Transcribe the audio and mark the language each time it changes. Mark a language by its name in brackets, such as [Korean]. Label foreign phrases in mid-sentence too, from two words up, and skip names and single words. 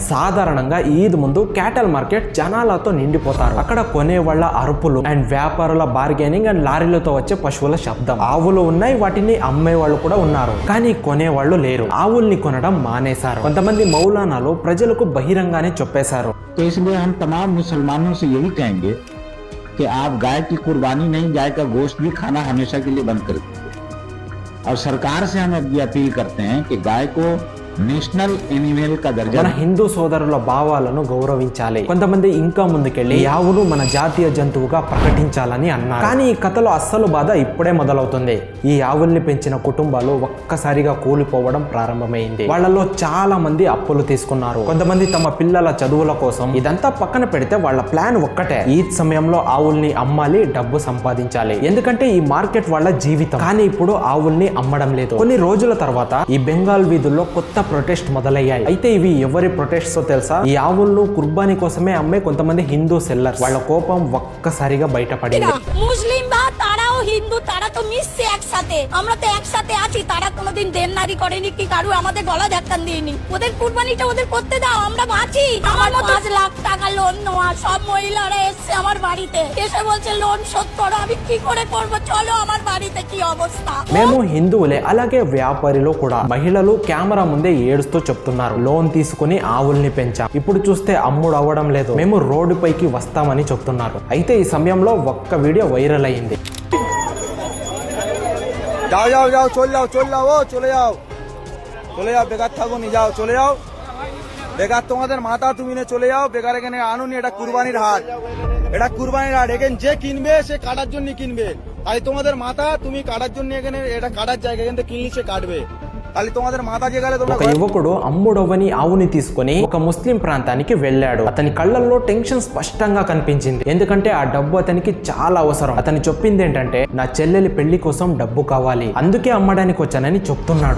[Telugu] సాధారణంగా ఈద్ ముందు [English] cattle market [Telugu] జనాలతో నిండిపోతారు. అక్కడ కొనేవాళ్ల అరుపులు అండ్ వ్యాపారుల బార్గెనింగ్ అండ్ లారీలతో వచ్చే పశువుల శబ్దం. ఆవులు ఉన్నాయి, వాటిని అమ్మే వాళ్ళు కూడా ఉన్నారు, కానీ కొనేవాళ్ళు లేరు. ఆవుల్ని కొనడం మానేశారు. కొంతమంది మౌలానాలు ప్రజలకు బహిరంగానే చెప్పేశారు. [Hindi] तो इसलिए हम तमाम मुसलमानों से यही कहेंगे कि आप गाय की कुर्बानी नहीं, गाय का गोश्त भी खाना हमेशा के लिए बंद कर दीजिए। और सरकार से हम ये अपील करते हैं कि गाय को [English] national animal [Hindi] का दर्जा. [Telugu] మన హిందూ సోదరుల భావాలను గౌరవించాలి. కొంతమంది ఇంకా ముందుకెళ్లి ఆవును మన జాతీయ జంతువుగా ప్రకటించాలని అన్నారు. కానీ ఈ కథలో అస్సలు బాధ ఇప్పుడే మొదలవుతుంది. ఈ ఆవుల్ని పెంచిన కుటుంబాలు ఒక్కసారిగా కూలిపోవడం ప్రారంభమైంది. వాళ్ళలో చాలా మంది అప్పులు తీసుకున్నారు. కొంతమంది తమ పిల్లల చదువుల కోసం. ఇదంతా పక్కన పెడితే వాళ్ళ ప్లాన్ ఒక్కటే, ఈద్ సమయంలో ఆవుల్ని అమ్మాలి, డబ్బు సంపాదించాలి. ఎందుకంటే ఈ మార్కెట్ వాళ్ళ జీవితం. కానీ ఇప్పుడు ఆవుల్ని అమ్మడం లేదు. కొన్ని రోజుల తర్వాత ఈ బెంగాల్ వీధుల్లో కొత్త ప్రొటెస్ట్ మొదలయ్యాయి. అయితే ఇవి ఎవరి ప్రొటెస్ట్స్ తెలుసా? ఈ ఆవులను కుర్బానీ కోసమే అమ్మే కొంతమంది హిందూ సెల్లర్స్. వాళ్ళ కోపం ఒక్కసారిగా బయటపడింది. [Bangla] মুসলিম বা তারাও হিন্দু, তারা তো মিশছে একসাথে। আমরা তো একসাথে আছি। তারা কোনোদিন দেনদারি করেনি কি কারু আমাদের গলা ধাক্কান দিইনি। ওদের কুরবানিটা ওদের করতে দাও, আমরা বাঁচি। আমার 5 লাখ টাকা লোন নেওয়া, সব মহিলারা এসছে আমার বাড়িতে, এসে বলছে লোন শোধ করো। আমি কি করে করব? চলো আমার বাড়িতে কি অবস্থা। [Telugu] మేము హిందువులే, అలాగే వ్యాపారులు కూడా. మహిళలు కెమెరా ముందే ఏడుస్తూ చెప్తున్నారు, లోన్ తీసుకుని ఆవుల్ని పెంచాం, ఇప్పుడు చూస్తే అమ్ముడు అవ్వడం లేదు, మేము రోడ్డుపైకి వస్తామని చెప్తున్నారు. అయితే ఈ సమయంలో ఒక్క వీడియో వైరల్ అయింది. [Bangla] যাও যাও যাও চলে যাও চলে যাও চলে যাও চলে যাও, বেকার থাকো নি, যাও চলে যাও। বেকার তোমাদের মাথা তুমি নে চলে যাও। বেকার এখানে আনুনি, এটা কুরবানির হাট, এটা কুরবানির হাট। এখানে যে কিনবে সে কাটার জন্য কিনবে। তাই তোমাদের মাথা তুমি কাটার জন্য, এখানে এটা কাটার জায়গা, এখানে কিনলে সে কাটবে। [Telugu] ఒక యువకుడు అమ్ముడవని ఆవుని తీసుకుని ఒక ముస్లిం ప్రాంతానికి వెళ్ళాడు. అతని కళ్ళల్లో టెన్షన్ స్పష్టంగా కనిపించింది. ఎందుకంటే ఆ డబ్బు అతనికి చాలా అవసరం. అతను చెప్పింది ఏంటంటే, నా చెల్లెలి పెళ్లి కోసం డబ్బు కావాలి, అందుకే అమ్మడానికి వచ్చానని చెప్తున్నాడు.